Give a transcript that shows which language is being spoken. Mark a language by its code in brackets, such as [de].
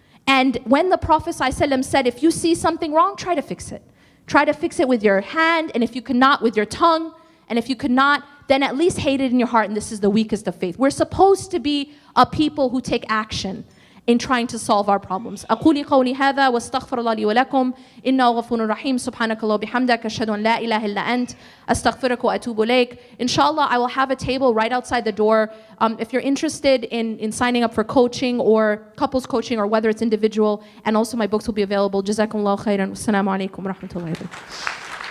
[en] And when the Prophet ﷺ said, if you see something wrong, try to fix it. Try to fix it with your hand, and if you cannot, with your tongue. And if you could not, then at least hate it in your heart, and this is the weakest of faith. We're supposed to be a people who take action in trying to solve our problems. [ar] أقول قولي هذا واستغفر الله لي ولكم إنه غفور رحيم سبحانك الله وبحمدك أشهد أن لا إله إلا أنت أستغفرك وأتوب إليك. [en] Inshallah, I will have a table right outside the door. If you're interested in signing up for coaching or couples coaching or whether it's individual, and also my books will be available. [ar] جزاكم الله خيرا والسلام عليكم ورحمة الله وبركاته.